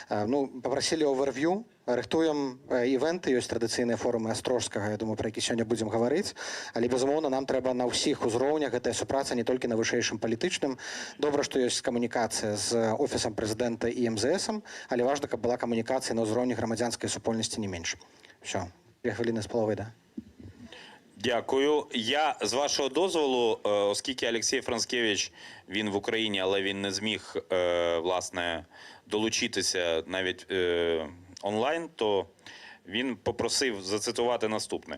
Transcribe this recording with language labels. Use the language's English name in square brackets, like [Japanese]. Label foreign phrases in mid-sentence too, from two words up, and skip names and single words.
[Belarusian] Папрасілі оверв'ю рыхтуем івенты, ёсць традыцыйныя форумы Астрожскага, я думаю, пра які сёння будзем гаварыць, але, безумоўна, нам трэба на ўсіх узроўнях гэтая супраца не толькі на вышэйшым палітычным. Добра, што ёсць камунікацыя з офісам прэзідэнта і МЗСам, але важна, каб была камунікацыя на ўзроўні грамадзянскай супольнасці не менш. [Ukrainian] Все, 2 хвилини з половиною, да? Дякую. Я, з вашого дозволу, оскільки Олексій Францкевич, він в Україні, але він не зміг, власне, долучитися навіть онлайн, то він попросив зацитувати наступне.